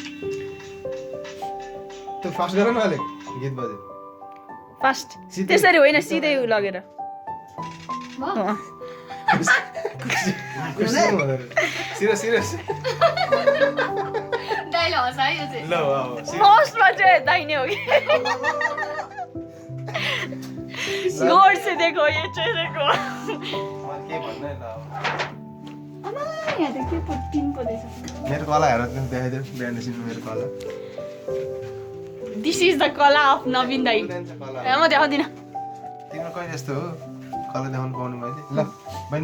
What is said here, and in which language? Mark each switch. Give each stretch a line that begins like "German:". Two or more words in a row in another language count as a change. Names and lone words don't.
Nepali: त्यो फास्ट गर न अलिक गीत बज्यो फास्ट त्यसरी होइन सिधै लगेर सिरियस दाइले हँसायो यो चाहिँ ल अब मोस्टमा चाहिँ दाहिने हो कि
Hindi: गौर से देखो ये चेहरे को
Nepali: मैले के भन्नु है ल अब यहाँ त के टिन पर्दैछ मेरो कला हेर देखाइदियो बिहान मेरो कला
English: this is the कला अफ नवीन दाई
Nepali: कला म देखाउँदिनँ तिम्रो कहिले यस्तो हो कला देखाउनु पाउनु मैले ल बहिनी